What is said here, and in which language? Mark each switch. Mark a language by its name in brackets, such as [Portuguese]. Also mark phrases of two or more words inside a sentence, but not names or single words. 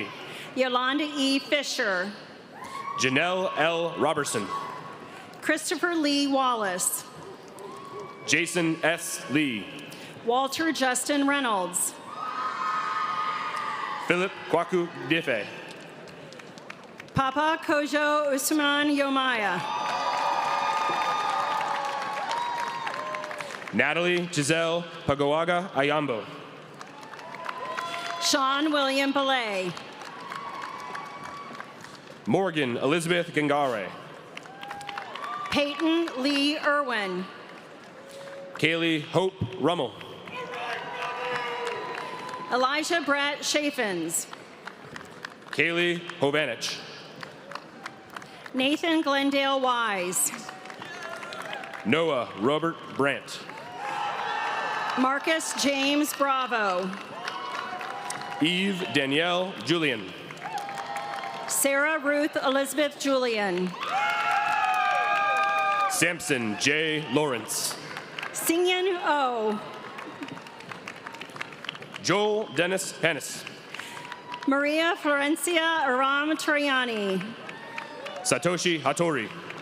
[English] Yolanda E. Fisher. Janelle L. Robertson. Christopher Lee Wallace. Jason S. Lee. Walter Justin Reynolds. Philip Kwaku Dife. Papa Kojo Usman Yomaya. Natalie Giselle Pagoaga Ayambo. Sean William Belay. Morgan Elizabeth Gangare. Peyton Lee Irwin. Kaylee Hope Rummel. Elijah Brett Chaffins. Kaylee Hovanich. Nathan Glendale Wise. Noah Robert Brandt. Marcus James Bravo. Eve Danielle Julian. Sarah Ruth Elizabeth Julian. Sampson J. Lawrence. Singyan O. Joel Dennis Panis. Maria Florencia Aram Triani. Satoshi Hattori.